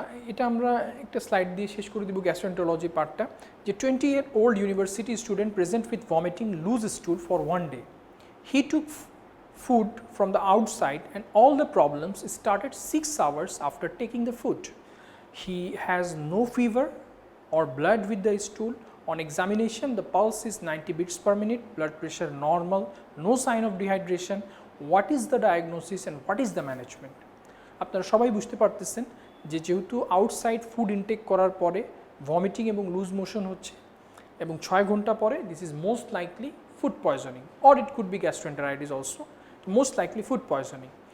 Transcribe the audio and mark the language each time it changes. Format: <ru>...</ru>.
<bn>এটা আমরা একটা স্লাইড দিয়ে শেষ করে দিব গ্যাস্ট্রোএন্টারোলজি পার্টটা, যে</bn> <en>20-year-old university student present with vomiting loose stool for 1 day. He took food from the outside and all the problems started 6 hours after taking the food. He has no fever or blood with the stool. On examination, the pulse is 90 beats per minute, blood pressure normal, no sign of dehydration. What is the diagnosis and what is the management?</en> <bn>আপনারা সবাই বুঝতে পারতেছেন যে যেহেতু outside food intact করার পরে vomiting এবং loose motion হচ্ছে, এবং 6 ঘন্টা পরে</bn> <en>this is most likely food poisoning,</en> <bn>or it could be gastroenteritis also, most likely food poisoning.</bn>